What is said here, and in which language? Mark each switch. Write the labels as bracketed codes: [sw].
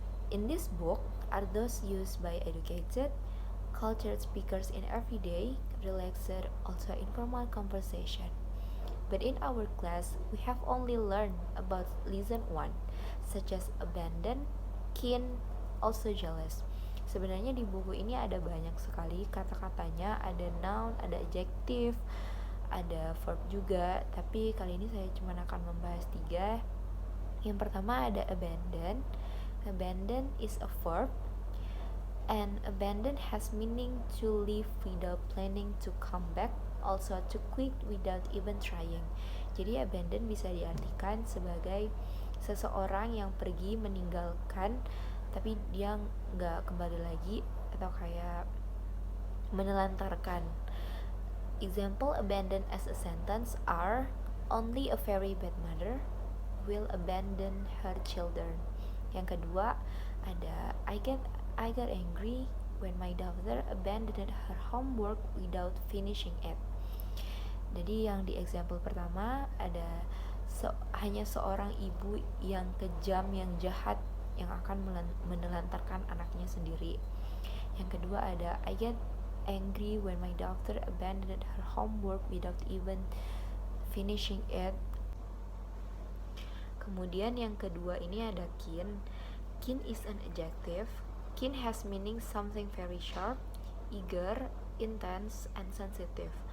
[en] In this book are those used by educated, cultured speakers in everyday, relaxed, also informal conversation. But in our class, we have only learned about lesson 1, such as abandon, keen, also jealous. [id] Sebenarnya di buku ini ada banyak sekali kata-katanya, ada noun, ada adjective, ada verb juga, tapi kali ini saya cuma akan membahas 3. Yang pertama ada abandon. [en] Abandon is a verb, and abandon has meaning to leave without planning to come back, also to quit without even trying. [id] Jadi abandon bisa diartikan sebagai seseorang yang pergi meninggalkan tapi dia nggak kembali lagi, atau kayak menelantarkan. [en] Example abandon as a sentence are: only a very bad mother will abandon her children. [id] Yang kedua ada [en] I get angry when my daughter abandoned her homework without finishing it. [id] Jadi yang di example pertama ada hanya seorang ibu yang kejam, yang jahat, yang akan menelantarkan anaknya sendiri. Yang kedua ada [en] I get angry when my daughter abandoned her homework without even finishing it. [id] Kemudian yang kedua ini ada keen. [en] Keen is an adjective. Keen has meaning something very sharp, eager, intense, and sensitive.